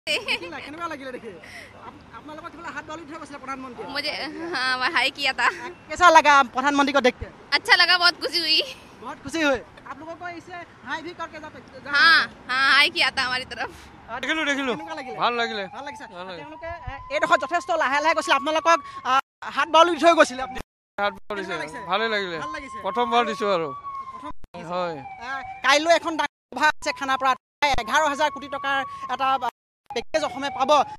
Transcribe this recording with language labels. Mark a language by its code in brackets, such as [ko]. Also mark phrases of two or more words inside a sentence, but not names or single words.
[as] কেনেকুৱা লাগিলে দেখি আপোনালোকৰ কিবা হাত বাউলি উঠাই গৈছিলে প্ৰধানমন্ত্ৰী [hi] मुझे हाँ हाई किया था कैसा लगा प्रधानमंत्री को देखते अच्छा लगा बहुत खुशी हुई बहुत खुशी हुई आप लोगों को इसे हाई भी करके जाते हाँ हाँ हाई किया था हमारी तरफ [as] দেখিলো দেখিলো ভাল লাগিলে ভাল লাগিছে তেওঁলোকে এইডোখৰ যথেষ্ট লাহে লাহে গৈছিল আপোনালোকক হাত বাউলি উঠাই গৈছিলে হাত বাউলিছে ভালে লাগিলে প্ৰথমবাৰ দিছো আৰু হয় কাইলৈ এখন সভা আছে খানাপাৰাত 11,000 কোটি টকাৰ এটা পেকেজ অসমে পাব